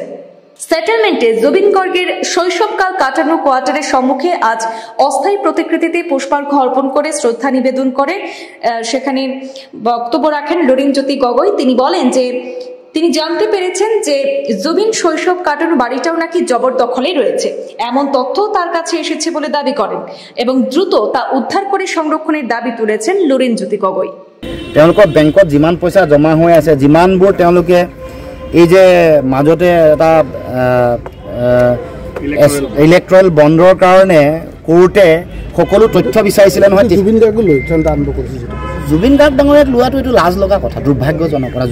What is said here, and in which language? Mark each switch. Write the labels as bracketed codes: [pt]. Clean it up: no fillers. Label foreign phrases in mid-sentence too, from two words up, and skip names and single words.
[bn] সেটেলমেন্টে জুবিন গার্গের শৈশবকাল কাটানো কোয়ার্টারের সম্মুখে আজ অস্থায়ী প্রতিকৃতিতে পুষ্পার্ঘ্য অর্পণ করে শ্রদ্ধা নিবেদন করে সেখানে বক্তব্য রাখেন লুরিনজ্যোতি গগৈ। তিনি বলেন যে তিনি জানতে পেরেছেন যে জুবিন শৈশব কাটানো বাড়িটাও নাকি জবরদখলে রয়েছে, এমন তথ্য তার কাছে এসেছে বলে দাবি করেন এবং দ্রুত তা উদ্ধার করে সংরক্ষণের দাবি তুলেছেন লুরিনজ্যোতি গগৈ। [as] তেওঁলোকৰ বেংকত যিমান পইচা জমা হৈ আছে, যিমানবোৰ তেওঁলোকে এই যে মাজতে এটা ইলেক্ট্ৰল বণ্ডৰ কাৰণে কোৰ্টে সকলো তথ্য বিচাৰিছিলে নহয়। জুবিন গাৰ্গক লৈ আৰম্ভ কৰিছে জুবিন গাৰ্গ ডাঙৰীয়াক লোৱাটো এইটো লাজ লগা কথা, দুৰ্ভাগ্যজনক কথা।